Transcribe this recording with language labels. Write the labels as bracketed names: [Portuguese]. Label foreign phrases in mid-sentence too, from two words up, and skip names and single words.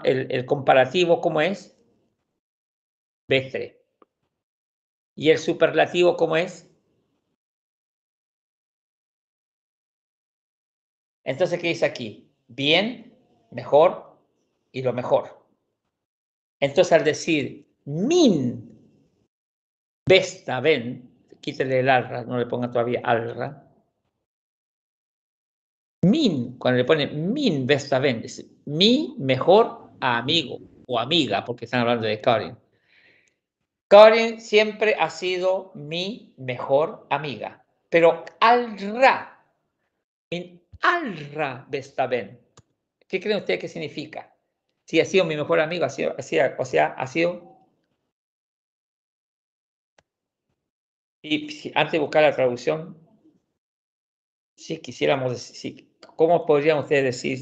[Spanish] El comparativo, ¿cómo es? Bättre. ¿Y el superlativo cómo es? Entonces, ¿qué dice aquí? Bien, mejor y lo mejor. Entonces, al decir [Swedish] min bästa vän, [Spanish] quítale el alra, no le ponga todavía alra. Min, cuando le ponen [Swedish] min bästa vän, [Spanish] es mi mejor amigo o amiga, porque están hablando de Karin. Karin siempre ha sido mi mejor amiga, pero alra, [Swedish] min alra bästa vän. [Spanish] ¿Qué creen ustedes que significa? Si ha sido mi mejor amigo, ha sido. Y antes de buscar la traducción, si quisiéramos decir, ¿cómo podrían ustedes decir?